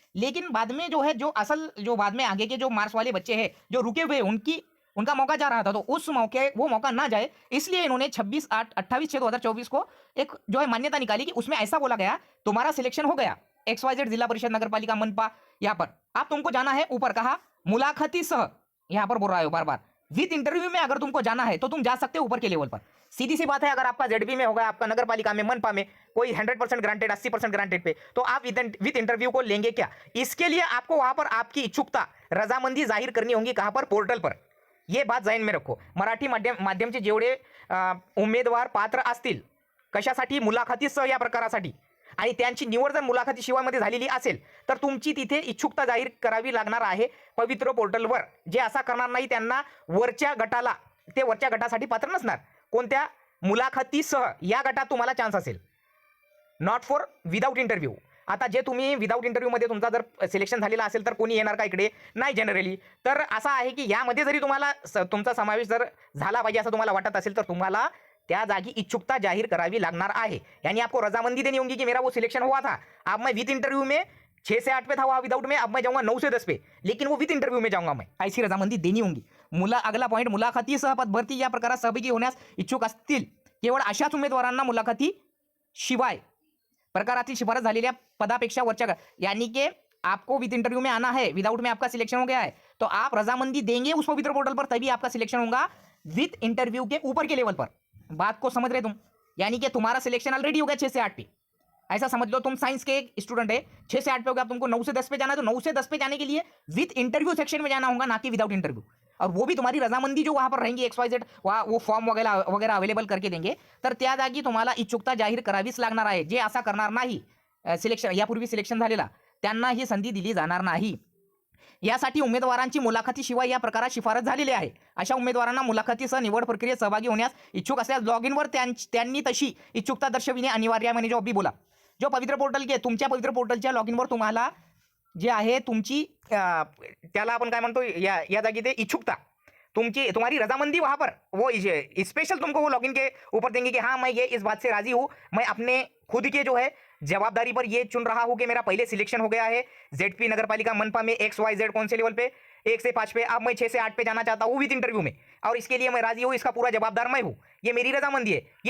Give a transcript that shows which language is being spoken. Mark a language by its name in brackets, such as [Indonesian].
[Hindi] लेकिन बाद में जो है जो बाद में आगे के जो मार्क्स वाले बच्चे हैं जो रुके हुए, उनका मौका जा रहा था, तो वो मौका ना जाए इसलिए इन्होंने 28/6/2024 को एक जो है मान्यता निकाली कि उसमें ऐसा बोला गया, तुम्हारा सिलेक्शन हो गया XYZ जिला परिषद नगरपालिका मनपा, यहाँ पर अब तुमको जाना है ऊपर, कहा मुलाखती सह, यहाँ पर बोल रहा है बार बार विद इंटरव्यू में अगर तुमको जाना है तो तुम जा सकते हो ऊपर के लेवल पर। सीधी सी बात है, अगर आपका ZB में होगा, आपका नगर पालिका में मनपा में कोई 100% ग्रांटेड 80% ग्रांटेड पे, तो आप विद इंटरव्यू को लेंगे क्या? इसके लिए आपको वहां पर आपकी इच्छुकता रजामंदी जाहीर करनी होगी, कहां पर? पोर्टल पर। ये बात जाहीर में रखो। [Marathi] मराठी माध्यमचे जेवढे उमेदवार पात्र असतील कशासाठी, मुलाखतीसह या प्रकारासाठी, आणि त्यांची निवड जर मुलाखतीशिवाय मध्ये झालेली असेल तर तुमची तिथे इच्छुकता जाहीर करावी लागणार आहे पवित्र पोर्टलवर। जे असा करणार नाही त्यांना वरच्या गटासाठी पात्र नसणार। कोणत्या? मुलाखतीसह या गटात तुम्हाला चान्स असेल, नॉट फॉर विदाउट इंटरव्ह्यू। आता जे तुम्ही विदाउट इंटरव्ह्यू मध्ये तुमचा जर सिलेक्शन झालेला असेल तर कोणी येणार का इकडे? नाही जनरली। तर असं आहे की यामध्ये जरी तुम्हाला तुमचा समावेश जर झाला पाहिजे असं तुम्हाला वाटत असेल तर तुम्हाला त्या जागी इच्छुकता जाहिर करावी लागणार आहे। [Hindi] यानी आपको रजामंदी देनी होगी कि मेरा वो सिलेक्शन हुआ था, अब मैं विद इंटरव्यू में 6 से 8 पे था, वहाँ विदाउट में, अब मैं जाऊंगा 9 से 10 पे, लेकिन वो विद इंटरव्यू में जाऊंगा मैं, ऐसी रजामंदी देनी होगी। अगला पॉइंट, [Marathi] मुलाखतीसह पदभरती या प्रकारात सहभागी होण्यास इच्छुक असतील केवळ अशाच उमेदवारांना मुलाखती शिवाय प्रकारातील शिफारस झालेल्या पदापेक्षा वरच्या, [Hindi] यानी कि आपको विद इंटरव्यू में आना है, विदाउट में आपका सिलेक्शन हो गया है तो आप रजामंदी देंगे उस पवित्र पोर्टल पर, तभी आपका सिलेक्शन होगा विद इंटरव्यू के ऊपर के लेवल पर। बात को समझ रहे तुम? यानी कि तुम्हारा सिलेक्शन ऑलरेडी हो गया 6 से 8 पे, ऐसा समझ लो तुम साइंस के एक स्टूडेंट है, 6 से 8 पे हो गया, तुमको 9 से 10 पे जाना है, तो 9 से 10 पे जाने के लिए विद इंटरव्यू सेक्शन में जाना होगा, ना कि विदाउट इंटरव्यू। और वो भी तुम्हारी रजामंदी जो वहां पर रहेंगी XYZ वो फॉर्म वगैरह अवेलेबल करके देंगे, [Marathi] तर त्या जागी तुम्हाला इच्छुकता जाहीर करावीच लागणार आहे। जे असा करणार नाही, सिलेक्शन यापूर्वी सिलेक्शन झालेला, त्यांना ही संधी दिली जाणार नाही। यासाठी उमेदवारांची मुलाखतीशिवाय या प्रकारात शिफारस झालेली आहे। अशा उमेदवारांना मुलाखतीसह निवड प्रक्रियेत सहभागी होण्यास इच्छुक असल्यास लॉग इनवर त्यांनी तशी इच्छुकता दर्शविणे अनिवार्य आहे। म्हणजे [Hindi] जो अभी बोला, जो पवित्र पोर्टल के [Marathi] तुमच्या पवित्र पोर्टलच्या लॉग इनवर तुम्हाला जे आहे तुमची त्याला आपण काय म्हणतो या जागी ते इच्छुकता, [Hindi] तुम्हारी रजामंदी वहां पर वो स्पेशल तुमको वो लॉगिन के ऊपर देंगे कि हाँ मैं ये इस बात से राजी हूँ, मैं अपने खुद के जो है जवाबदारी पर ये चुन रहा हूँ कि मेरा पहले सिलेक्शन हो गया है ZP नगरपालिका मनपा में XYZ कौन से लेवल पे 1 से 5 पे, अब मैं 6 से 8 पे जाना चाहता हूँ विद इंटरव्यू में, और इसके लिए मैं राजी हूँ, इसका पूरा जवाबदार मैं हूँ, ये मेरी रजामंदी है।